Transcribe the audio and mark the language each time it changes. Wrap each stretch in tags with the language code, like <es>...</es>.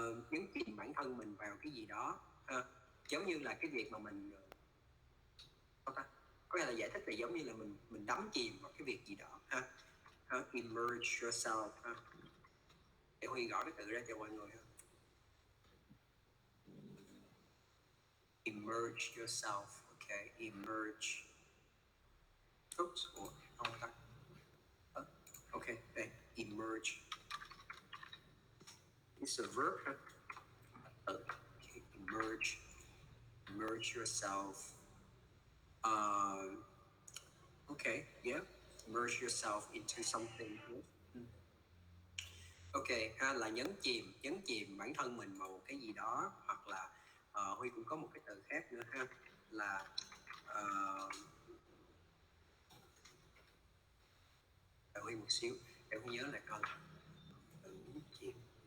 <vi>Nhấn chìm bản thân mình vào cái gì đó ha. Giống như là cái việc mà mình có thể là giải thích là giống như là mình đắm chìm vào cái việc gì đó ha.</vi> <en>Immerse yourself</en> <vi>ha. Để Huy gõ cái từ ra cho mọi người ha.</vi> <en>Immerse yourself, okay, emerge.</en> <vi>Oops, không ta. Okay, đây, emerge.</vi> <en>It's a verb ha. Okay, emerge yourself. Okay, yeah, immerse yourself into something.</en> <vi>Ok, ha, là nhấn chìm bản thân mình vào một cái gì đó, hoặc là Huy cũng có một cái từ khác nữa ha, là đợi Huy một xíu để Huy nhớ lại coi. Nhấn chìm.</vi>